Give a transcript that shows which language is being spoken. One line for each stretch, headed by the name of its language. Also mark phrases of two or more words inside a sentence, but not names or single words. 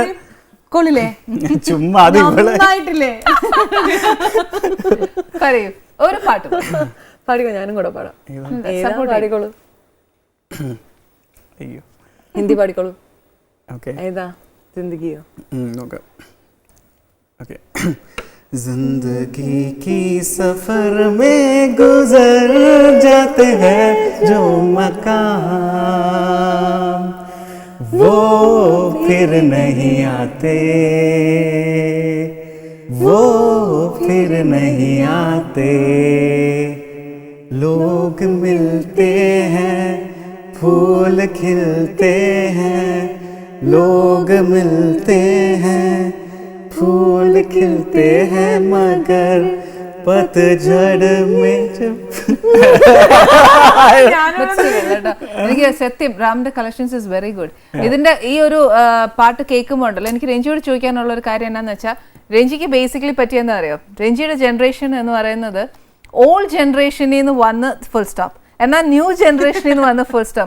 Malayalam: കൊള്ളില്ലേ ചുമ്മാ നന്നായിട്ടില്ലേ പറയൂ ഒരു പാട്ട് പാടിക്കോ. ഞാനും കൂടെ പാടാം. പാടിക്കോളൂ. അയ്യോ, ഹിന്ദി പാടിക്കോളൂ. ഏതാ? ജിന്ദഗിയോ?
Hindi: जिंदगी की सफर में गुजर जाते हैं जो मकाम, वो फिर नहीं आते, वो फिर नहीं आते. लोग मिलते हैं, फूल खिलते हैं, लोग मिलते हैं, फूल खिलते हैं, मगर पतझड़ में
Malayalam: എനിക്ക് സത്യം റാമിന്റെ കളക്ഷൻസ്
English: is very good.
Malayalam: ഇതിന്റെ ഈ ഒരു പാട്ട് കേൾക്കുമ്പോൾ ഉണ്ടല്ലോ, എനിക്ക് രഞ്ജിയോട് ചോദിക്കാനുള്ള ഒരു കാര്യം എന്താണെന്ന് വെച്ചാൽ, രഞ്ജിക്ക് ബേസിക്കലി പറ്റിയെന്ന് അറിയോ, രഞ്ജിയുടെ ജനറേഷൻ എന്ന് പറയുന്നത്
English: old generation
Malayalam: നിന്ന് വന്ന്
English: full stop,
Malayalam: എന്നാൽ
English: new generation
Malayalam: നിന്ന് വന്ന്
English: full stop.